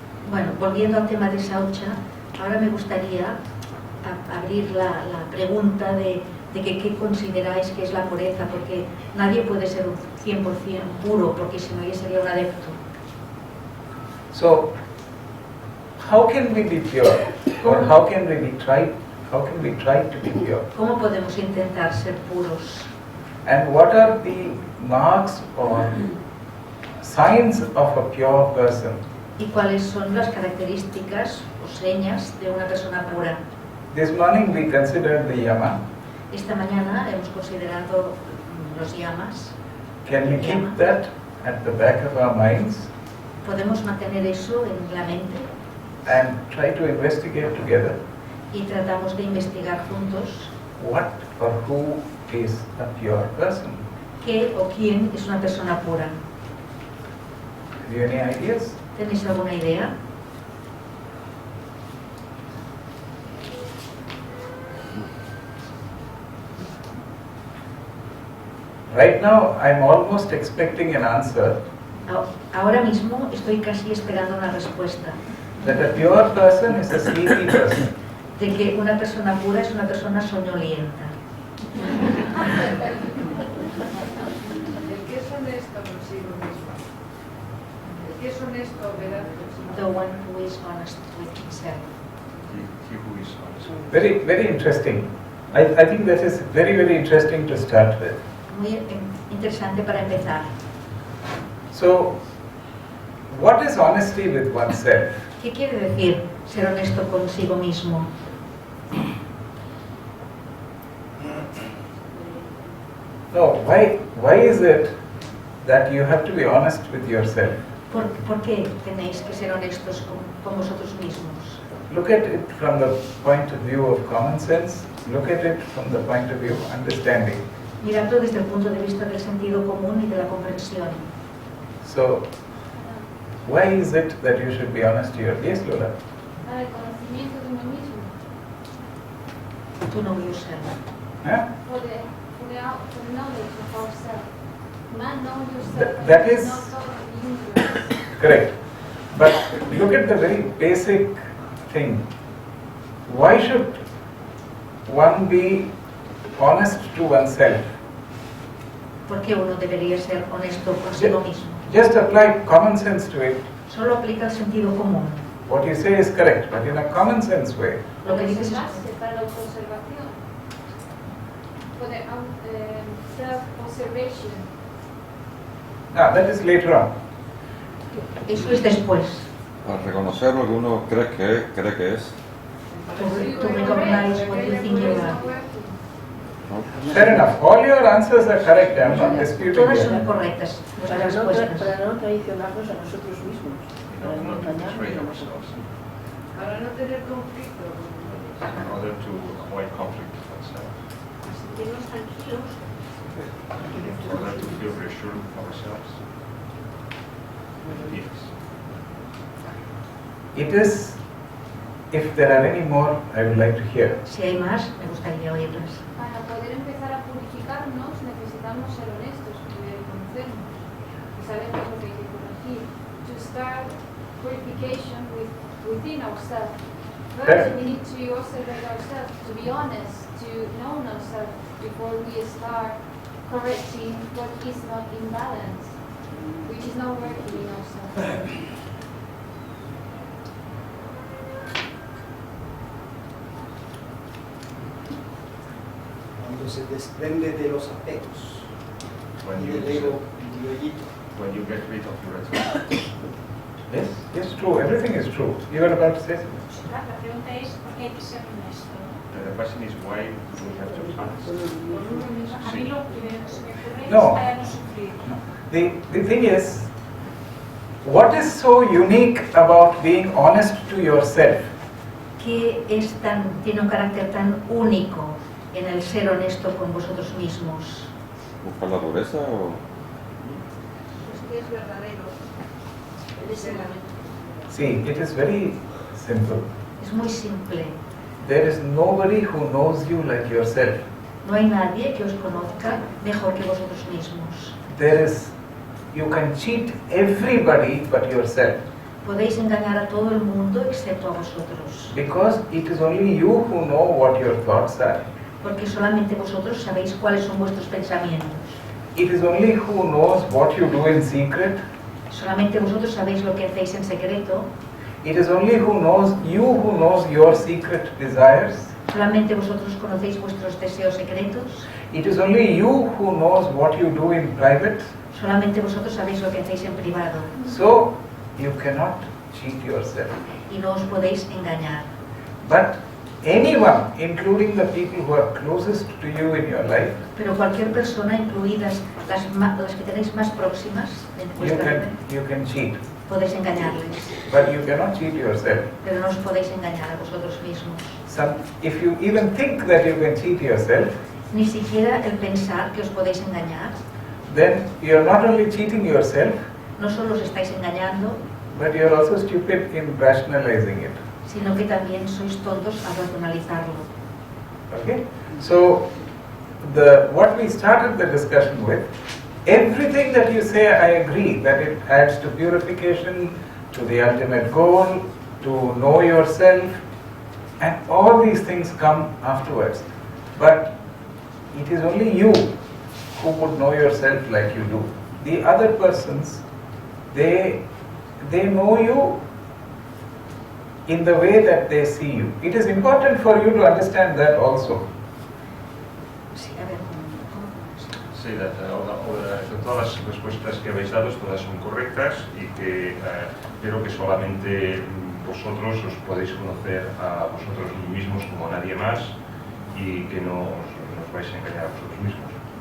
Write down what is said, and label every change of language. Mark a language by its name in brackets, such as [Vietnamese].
[Spanish] Bueno, volviendo al tema de Saucha, ahora me gustaría abrir la pregunta de qué consideráis que es la pureza, porque nadie puede ser un 100% puro, porque si no ya sería un adepto. [English] So, how can we be pure, or how can we try to be pure? [Spanish] ¿Cómo podemos intentar ser puros? [English] And what are the marks or signs of a pure person? [Spanish] ¿Y cuáles son las características o señas de una persona pura? [English] This morning we considered the yama. [Spanish] Esta mañana hemos considerado los yamas. [English] Can we keep that at the back of our minds [Spanish] Podemos mantener eso en la mente [English] and try to investigate together [Spanish] y tratamos de investigar juntos [English] what or who is a pure person? [Spanish] qué o quién es una persona pura. [English] Have you any ideas? [Spanish] ¿Tenéis alguna idea? [English] Right now I'm almost expecting an answer [Spanish] Ahora mismo estoy casi esperando una respuesta [English] that a pure person is a sleepy person. [Spanish] de que una persona pura es una persona soñolienta. El que es honesto consigo mismo. El que es honesto, veraz consigo [English] The one who is honest with himself. He who is honest. Very, very interesting. I think that is very, very interesting to start with. [Spanish] Muy interesante para empezar. [English] So, what is honesty with oneself? [Spanish] ¿Qué quiere decir ser honesto consigo mismo? [English] No, why is it that you have to be honest with yourself? [Spanish] ¿Por qué tenéis que ser honestos con vosotros mismos? [English] Look at it from the point of view of common sense. Look at it from the point of view of understanding. [Spanish] Mirarlo desde el punto de vista del sentido común y de la comprensión. [English] So, why is it that you should be honest to your... Yes, Lola? [Spanish] Para el conocimiento de uno mismo. [English] To know yourself. Huh? For the knowledge of ourselves. Man, know yourself. That is not all of the universe. correct. But look at the very basic thing. Why should one be honest to oneself? [Spanish] ¿Por qué uno debería ser honesto consigo mismo? [English] Just apply common sense to it. [Spanish] Solo aplica el sentido común. [English] What you say is correct, but in a common sense way. [Spanish] Lo que dices es Observarse para la autoobservación. [English] For the self-observation. That is later on. [Spanish] eso es después. Al reconocer lo que uno cree que es. [English] To recognize what you think you are. [Spanish] ¿no? [English] Fair enough. All your answers are correct. I am not disputing [Spanish] Todas [English] it. [Spanish] son correctas, vuestras Para respuestas. no traicionarnos a nosotros mismos, para no [English] Not [Spanish] engañarnos [English] betray [Spanish] a nosotros. [English] ourselves. [Spanish] Para no tener conflicto. [English] In order to avoid conflict with ourselves. [Spanish] Sentirnos tranquilos. [English] In order to feel reassured with ourselves. Yes. It is, if there are any more, I would like to hear. [Spanish] Si hay más, me gustaría oírlas. Para poder empezar a purificarnos necesitamos ser honestos, primero conocernos y saber qué es lo que hay que corregir. [English] To start purification within ourselves. First, we need to observe ourselves, to be honest, to know ourselves before we start correcting what is not in balance, which is not working in ourselves. [Spanish] Cuando se desprende de los apegos [English] When [Spanish] y [English] you, [Spanish] del ego individualito. [English] when you get rid of your attachment. Yes, yes, true. Everything is true. You were about to say something. [Spanish] La pregunta es por qué hay que ser honesto. [English] The question is why do we have to be honest? [Spanish] A mí lo que se me ocurre No. es para no sufrir. [English] The thing is, what is so unique about being honest to yourself? [Spanish] ¿Qué tiene un carácter tan único en el ser honesto con vosotros mismos? ¿Buscar la pureza o...? Es que es verdadero. Es el [English] See, it is very simple. [Spanish] Es muy simple. [English] There is nobody who knows you like yourself. [Spanish] No hay nadie que os conozca mejor que vosotros mismos. [English] You can cheat everybody but yourself. [Spanish] Podéis engañar a todo el mundo excepto a vosotros. [English] Because it is only you who know what your thoughts are. [Spanish] Porque solamente vosotros sabéis cuáles son vuestros pensamientos. [English] It is only who knows what you do in secret. [Spanish] Solamente vosotros sabéis lo que hacéis en secreto. [English] It is only who knows your secret desires. [Spanish] Solamente vosotros conocéis vuestros deseos secretos. [English] It is only you who knows what you do in private. [Spanish] Solamente vosotros sabéis lo que hacéis en privado. [English] So you cannot cheat yourself. [Spanish] Y no os podéis engañar. [English] But anyone, including the people who are closest to you in your life, [Spanish] Pero cualquier persona, incluidas las que tenéis más próximas en vuestra vida, [English] you can cheat. [Spanish] podéis engañarles. [English] But you cannot cheat yourself. [Spanish] Pero no os podéis engañar a vosotros mismos. [English] If you even think that you can cheat yourself, [Spanish] Ni siquiera el pensar que os podéis engañar. [English] then you are not only cheating yourself, [Spanish] No solo os estáis engañando, [English] but you are also stupid in rationalizing it. [Spanish] sino que también sois tontos al racionalizarlo. [English] Okay? So, what we started the discussion with, everything that you say, I agree that it adds to purification, to the ultimate goal, to know yourself, and all these things come afterwards. But it is only you who would know yourself like you do. The other persons, they know you in the way that they see you. It is important for you to understand that also. [Spanish] Sí, a ver, ¿cómo? Sí, todas las respuestas que habéis dado todas son correctas y que creo que solamente vosotros os podéis conocer a vosotros mismos como nadie más y que no os vais a engañar a vosotros mismos.